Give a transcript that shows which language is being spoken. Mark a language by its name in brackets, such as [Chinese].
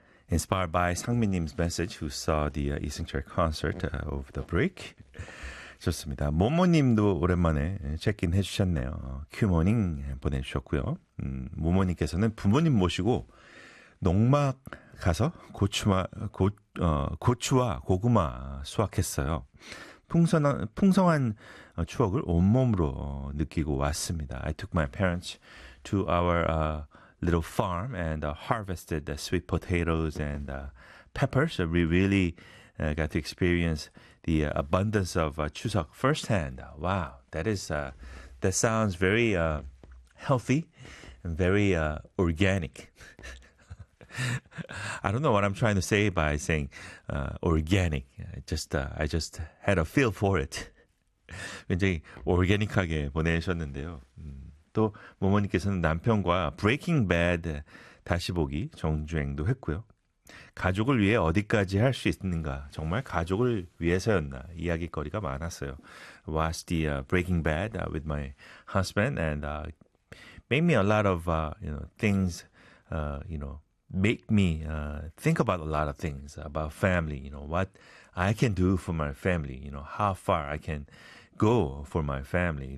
[English] Inspired by 상민님's message who saw the 이승철 concert over the break. [Korean] 좋습니다. 모모님도 오랜만에 체크인 해주셨네요. 큐모닝 보내주셨고요. 모모님께서는 부모님 모시고 농막 가서 고추와 고구마 수확했어요. 풍성한 추억을 온몸으로 느끼고 왔습니다. [English] I took my parents to our little farm and harvested the sweet potatoes and peppers. So we really got to experience the abundance of Chuseok firsthand. Wow, that sounds very healthy and very organic. I don't know what I'm trying to say by saying organic. I just had a feel for it. [Korean] 굉장히 오르가닉하게 보내셨는데요. 또 모모님께서는 남편과 Breaking Bad 다시 보기 정주행도 했고요. 가족을 위해 어디까지 할 수 있는가? 정말 가족을 위해서였나? 이야기거리가 많았어요. [English] Watched the Breaking Bad with my husband and made me a lot of things. Make me think about a lot of things about family. You know what I can do for my family. You know how far I can go for my family.